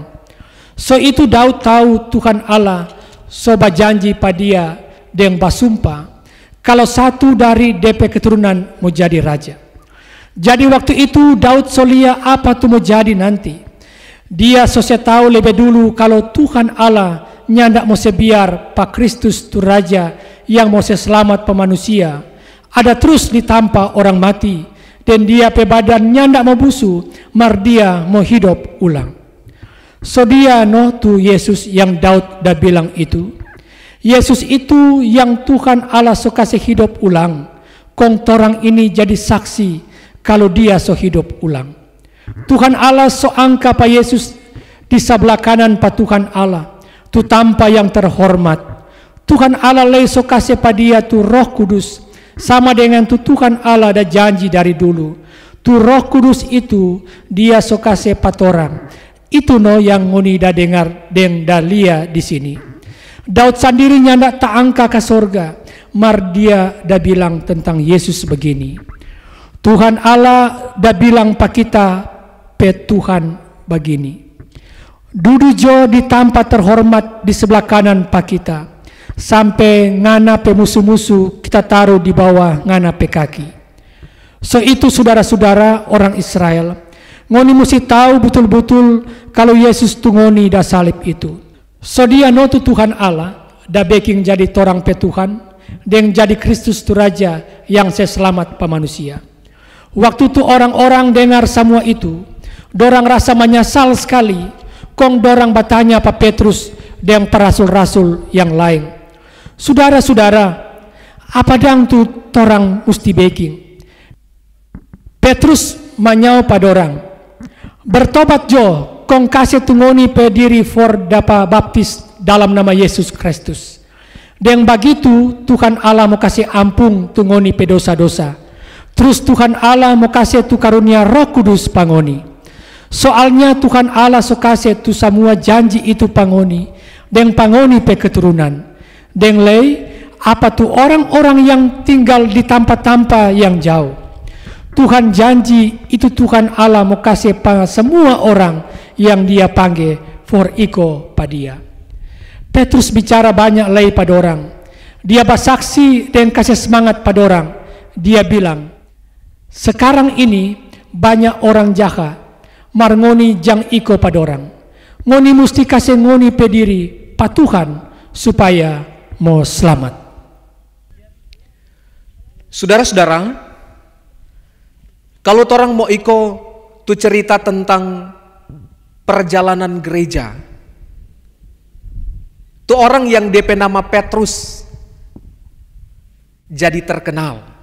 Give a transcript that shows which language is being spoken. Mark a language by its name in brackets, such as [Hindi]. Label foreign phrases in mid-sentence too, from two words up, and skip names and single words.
[Manado Malay] So itu Daud tahu Tuhan Allah so berjanji pa dia dan basumpah kalau satu dari DP keturunan mau jadi raja. Jadi waktu itu Daud so lihat apa tu mau jadi nanti. Dia so tahu lebih dulu kalau Tuhan Allah nyandak mau sebiar pa Kristus tu raja yang mau selamat pa manusia. Ada terus ditampa orang mati dan dia pe badan nyandak mau busu, mar dia mau hidup ulang. So dia no tu Yesus yang Daud dah bilang itu. Yesus itu yang Tuhan Allah so kasih hidup ulang. Kong torang ini jadi saksi kalau dia so hidup ulang. Tuhan Allah so angka pa Yesus di sebelah kanan pa Tuhan Allah. Tu tampa yang terhormat. Tuhan Allah lay so kasih pa dia tu Roh Kudus. Sama dengan tu Tuhan Allah ada janji dari dulu. Tu Roh Kudus itu dia so kasih patorang. Itu no yang ngoni dah dengar dan dah lihat di sini. Daud sendiri nyanda tak angka ke sorga. Mar dia dah bilang tentang Yesus begini. Tuhan Allah dah bilang pa kita pe Tuhan begini. Dudu jo di tempat terhormat di sebelah kanan pa kita. Sampai ngana pe musuh-musuh kita taruh di bawah ngana pe kaki. So itu saudara-saudara orang Israel. Ngoni mesti tahu betul-betul kalau Yesus tu ngoni dah salib itu. So dia no tu Tuhan Allah dah baking jadi torang pe Tuhan dan jadi Kristus tu Raja yang selamat pa manusia. Waktu tu orang-orang dengar semua itu, dorang rasa menyesal sekali. Kong dorang bertanya pa Petrus dan para rasul-rasul yang lain. Saudara-saudara, apa dang tu torang mesti baking? Petrus manyau pada orang, bertobat jo, kong kasih tungoni pe diri for dapa baptis dalam nama Yesus Kristus. Dan begitu Tuhan Allah mau kasih ampun tu ngoni pe dosa-dosa. Terus Tuhan Allah mau kasih tu karunia Roh Kudus pangoni. Soalnya Tuhan Allah so kasih tu semua janji itu pangoni. Dan pangoni pe keturunan. Dan lei apa tu orang-orang yang tinggal di tempat-tempat yang jauh. Tuhan janji itu Tuhan Allah mau kasih pada semua orang yang dia panggil for iko padia. Petrus bicara banyak lagi pada orang. Dia bersaksi dan kasih semangat pada orang. Dia bilang, sekarang ini banyak orang jahat. Mar ngoni jang iko pada orang. Ngoni mesti kasih ngoni pediri pa Tuhan supaya mau selamat. Saudara-saudara, kalau orang mau iko tu cerita tentang perjalanan gereja, tu orang yang DP nama Petrus jadi terkenal.